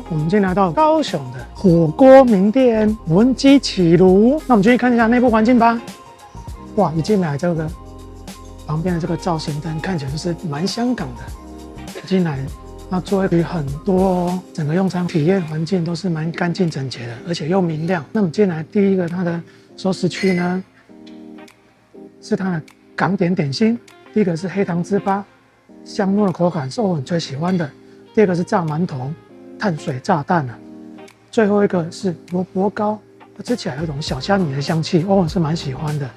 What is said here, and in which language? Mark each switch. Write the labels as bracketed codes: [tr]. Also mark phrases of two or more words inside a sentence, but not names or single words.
[zh] 我們今天來到高雄的火鍋名店文姬起爐，那我們進去看一下內部環境吧。哇，一進來這個旁邊的這個造型燈看起來就是蠻香港的。進來。那座位區很多哦，整個用餐體驗環境都是蠻乾淨整潔的，而且又明亮。那麼進來第一個它的熟食區呢，是它的港點點心。第一個是黑糖糍粑，香糯的口感是我很最喜歡的。第二個是炸饅頭，碳水炸彈啊。最後一個是蘿蔔糕，它吃起來有一種小蝦米的香氣，我很是蠻喜歡的。